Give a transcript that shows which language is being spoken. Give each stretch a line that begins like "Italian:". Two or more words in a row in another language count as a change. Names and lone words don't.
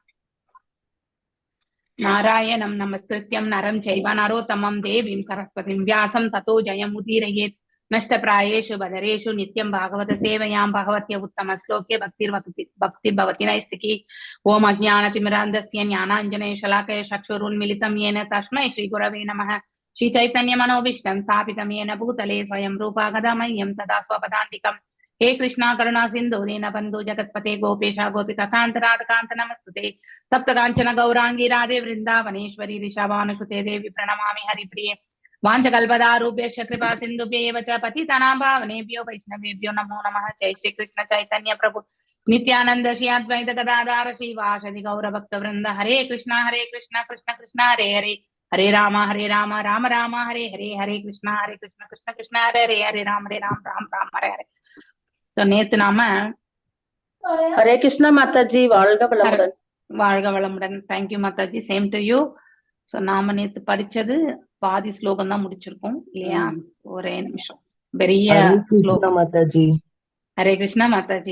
Sanskrit: नारायणं नमस्कृत्यं नरं चैव नरोत्तमम् देवीं सरस्वतीं व्यासं ततो जयम् उदीरयेत्. नष्टप्रायेषु पदरेषु नित्यं भागवत सेवयाम् भगवत्य उत्तम श्लोके भक्तिर् भवति नैष्ठिकी. ॐ अज्ञानतिमिरान्धस्य ज्ञानाञ्जनेय शलाकया चक्षुरुन्मीलितं येन तस्मै श्री गुरवे नमः. श्री चैतन्य मनोभीष्टं स्थापितं येन भूतले स्वयं रूपा कदामयं ददा स्वपदान्तिकम्. हे कृष्णा करुणा सिंधु दीनबंधु जगत्पते गोपेश गोपिका कांत राधा कांत नमस्तुते. तप्त कांचन गौरांगी राधे वृंदावनेश्वरी ऋषभानुसुते देवी प्रणमामि हरिप्रिये. वाञ्छकल्पतारूपेश्च कृपा सिन्धुभ्यैव च पतितानां पावनेभ्यो वैष्णवेभ्यो नमो नमः। जय श्री कृष्ण चैतन्य प्रभु नित्यानंद श्री अद्वैत गदाधर श्रीवासदि गौरभक्तवृंद। हरे कृष्णा कृष्ण कृष्ण हरे हरे, हरे राम राम राम हरे हरे, हरे कृष्ण कृष्ण हरे हरे, हरे राम राम राम हरे हरे.
Tamil: तो நேத்து நாம
Sanskrit: हरे कृष्ण
Tamil: மாதாஜி, வாழ்க வளமுடன். வாழ்க வளமுடன். தேங்க்யூ மாதாஜி,
English: same to you.
Tamil: சோ நாம நேத்து படிச்சது பாதி ஸ்லோகம் தான் முடிச்சிருக்கோம் இல்லையா? ஒரே நிமிஷம். பெரிய ஸ்லோகம் மாதாஜி.
Sanskrit: हरे कृष्ण
Tamil: மாதாஜி.